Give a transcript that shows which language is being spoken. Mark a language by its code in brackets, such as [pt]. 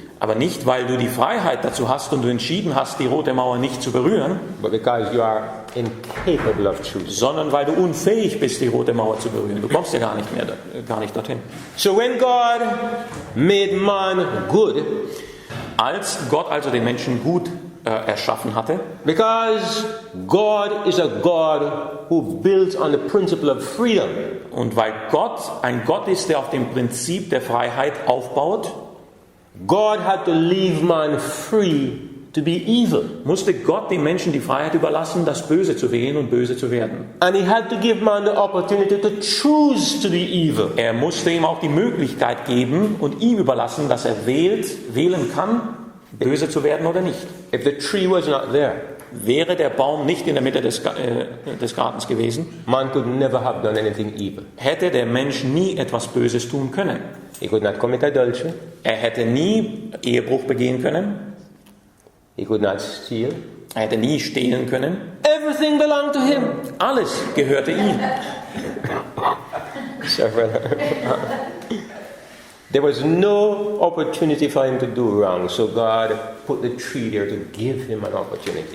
[de] Aber nicht, weil du die Freiheit dazu hast und du entschieden hast, die rote Mauer nicht zu berühren, [en] but because you are incapable of choosing. [de] sondern weil du unfähig bist, die rote Mauer zu berühren. Du kommst ja gar nicht dorthin. [en] So when God made man good, [de] Als Gott also den Menschen gut erschaffen hatte, [en] because God is a God who builds on the principle of freedom, [de] und weil Gott ein Gott ist, der auf dem Prinzip der Freiheit aufbaut, [en] God had to leave man free to be evil. [de] musste Gott den Menschen die Freiheit überlassen, das Böse zu wählen und böse zu werden. [en] And he had to give man the opportunity to choose to be evil. [de] Er musste ihm auch die Möglichkeit geben und ihm überlassen, dass er wählen kann, böse zu werden oder nicht. [en] If the tree was not there, [de] Wäre der Baum nicht in der Mitte des Gartens gewesen, [en] man could never have done anything evil. [de] hätte der Mensch nie etwas Böses tun können. [en] He could not commit adultery. [de] Er hätte nie Ehebruch begehen können. [en] He could not steal. [de] Er hätte nie stehlen können. [en] Everything belonged to him. [de] Alles gehörte ihm. [en] There was no opportunity for him to do wrong, so God put the tree there to give him an opportunity.